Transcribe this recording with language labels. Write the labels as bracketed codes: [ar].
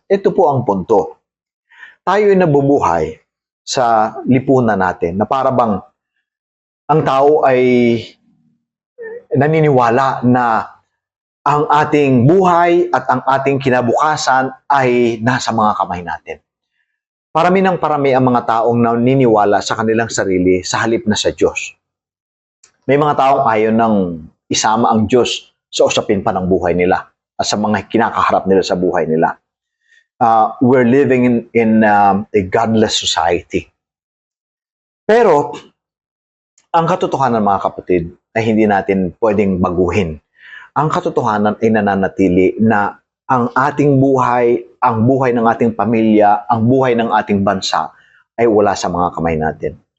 [tl] Ito po ang punto. Tayo ay nabubuhay sa lipunan natin na para bang ang tao ay naniniwala na ang ating buhay at ang ating kinabukasan ay nasa mga kamay natin. Parami ng parami ang mga taong naniniwala sa kanilang sarili sa halip na sa Diyos. May mga taong ayaw nang isama ang Diyos sa usapin pa ng buhay nila at sa mga kinakaharap nila sa buhay nila. [en] We're living in a godless society. [tl] Pero, ang katotohanan mga kapatid ay hindi natin pwedeng baguhin. Ang katotohanan ay nananatili na ang ating buhay, ang buhay ng ating pamilya, ang buhay ng ating bansa ay wala sa mga kamay natin.